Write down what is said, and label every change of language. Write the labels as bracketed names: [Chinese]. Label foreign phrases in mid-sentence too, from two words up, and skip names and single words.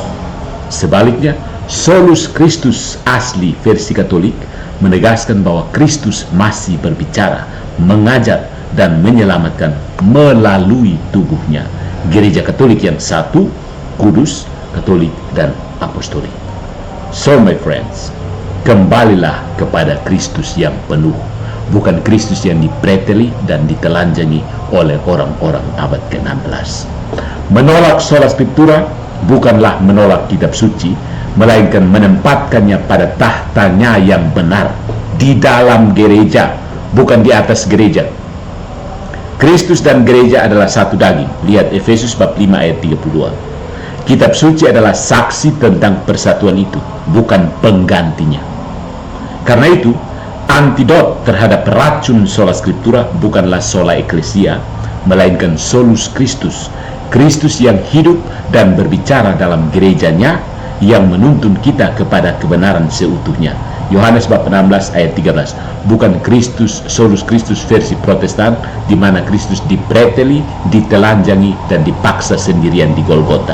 [Indonesian] Sebaliknya, [Latin] Solus Kristus [Indonesian] asli versi Katolik menegaskan bahwa Kristus masih berbicara, mengajar, dan menyelamatkan melalui tubuhnya. Gereja Katolik yang satu, kudus, Katolik, dan apostolik. [English] So my friends, [Indonesian] kembalilah kepada Kristus yang penuh, bukan Kristus yang dipreteli dan ditelanjangi oleh orang-orang abad ke-16. Menolak [Latin] sola scriptura [Indonesian] bukanlah menolak kitab suci, melainkan menempatkannya pada tahtanya yang benar di dalam gereja, bukan di atas gereja. Kristus dan gereja adalah satu daging. Lihat Efesus bab 5 ayat 32. Kitab suci adalah saksi tentang persatuan itu, bukan penggantinya. Karena itu, antidot terhadap racun [Latin] sola scriptura [Indonesian] bukanlah [Latin] sola ecclesia, [Indonesian] melainkan [Latin] solus Kristus, [Indonesian] Kristus yang hidup dan berbicara dalam gerejanya, yang menuntun kita kepada kebenaran seutuhnya. Yohanes bab 16 ayat 13. Bukan Kristus, [Latin] solus Kristus [Indonesian] versi Protestan, di mana Kristus dipreteli, ditelanjangi, dan dipaksa sendirian di Golgota.